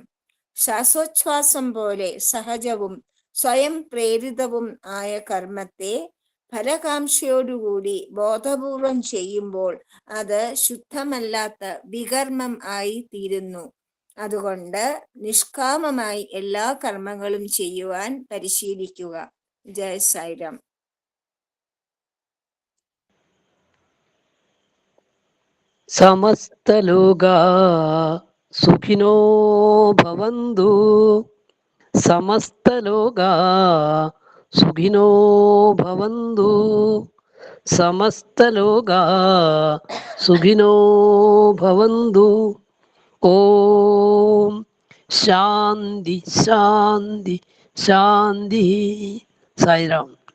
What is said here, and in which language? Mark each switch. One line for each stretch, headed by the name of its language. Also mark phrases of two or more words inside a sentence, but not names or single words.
Malayalam: ശ്വാസോച്ഛ്വാസം പോലെ സഹജവും സ്വയം പ്രേരിതവും ആയ കർമ്മത്തെ ഫലകാംക്ഷയോടുകൂടി ബോധപൂർവം ചെയ്യുമ്പോൾ അത് ശുദ്ധമല്ലാത്ത വികർമ്മം ആയി തീരുന്നു. അതുകൊണ്ട് നിഷ്കാമമായി എല്ലാ കർമ്മങ്ങളും ചെയ്യുവാൻ പരിശീലിക്കുക. ജയ സായിരാം.
Sanskrit: समस्तलोका सुखिनो भवन्तु. समस्तलोका सुखिनो भवन्तु. समस्तलोका सुखिनो भवन्तु. ॐ शान्ति शान्ति शान्ति.
Malayalam: സായിരാം.